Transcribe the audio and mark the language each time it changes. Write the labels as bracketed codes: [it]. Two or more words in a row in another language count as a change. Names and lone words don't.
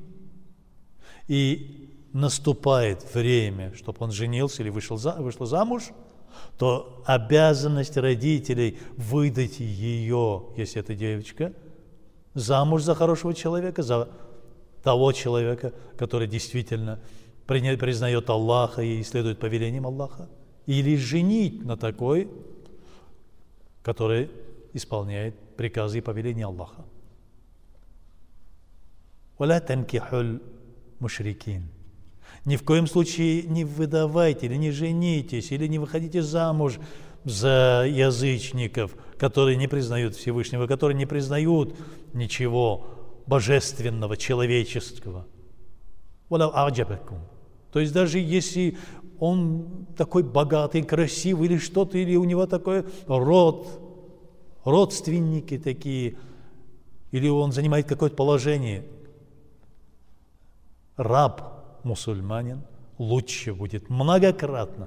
[ru] и наступает время, чтобы он женился или вышла замуж, то обязанность родителей выдать ее, если это девочка, замуж за хорошего человека, за того человека, который действительно признает Аллаха и следует повелениям Аллаха, или женить на такой, который исполняет приказы и повеления Аллаха. [ar] «ولا تنكحوا المشركين». [ru] Ни в коем случае не выдавайте, или не женитесь, или не выходите замуж за язычников, которые не признают Всевышнего, которые не признают ничего божественного, человеческого. То есть даже если он такой богатый, красивый или что-то, или у него такой родственники такие, или он занимает какое-то положение, раб-мусульманин лучше будет многократно.